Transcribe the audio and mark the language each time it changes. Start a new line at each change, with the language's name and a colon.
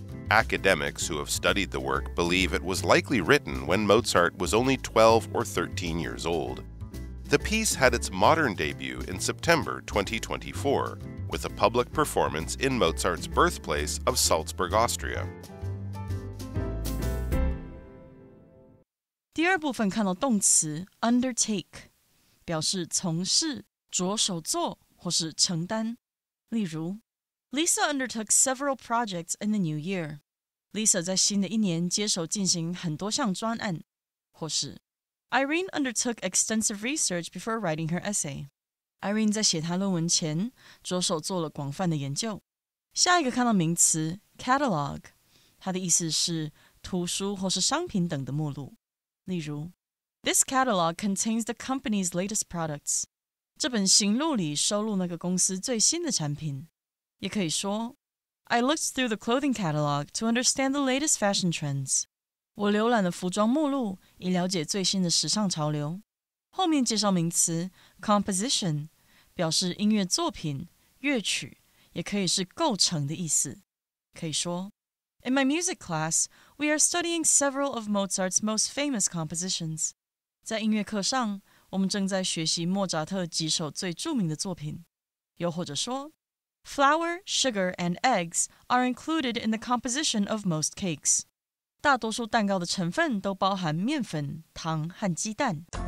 English: Academics who have studied the work believe it was likely written when Mozart was only 12 or 13 years old. The piece had its modern debut in September 2024, with a public performance in Mozart's birthplace of Salzburg, Austria.
Chinese: 第二部分看到动词 undertake， 表示从事、着手做或是承担。例如
English: Lisa undertook several projects in the new year.
Chinese: Lisa 在新的一年接手进行很多项专案。或是
English: Irene undertook extensive research before writing her essay.
Chinese: Irene 在写她论文前着手做了广泛的研究。下一个看到名词 catalog， 它的意思是图书或是商品等的目录。例如
English: This catalog contains the company's latest products.
Chinese: 这本行录里收录那个公司最新的产品。也可以说
English: I looked through the clothing catalog to understand the latest fashion trends.
Chinese: 我浏览了服装目录，以了解最新的时尚潮流。后面介绍名词 composition， 表示音乐作品、乐曲，也可以是构成的意思。可以说
English: In my music class, we are studying several of Mozart's most famous compositions.
Chinese: 在音乐课上，我们正在学习莫扎特几首最著名的作品。又或者说
English: Flour, sugar, and eggs are included in the composition of most cakes.
Chinese: 大多数蛋糕的成分都包含面粉、糖和鸡蛋。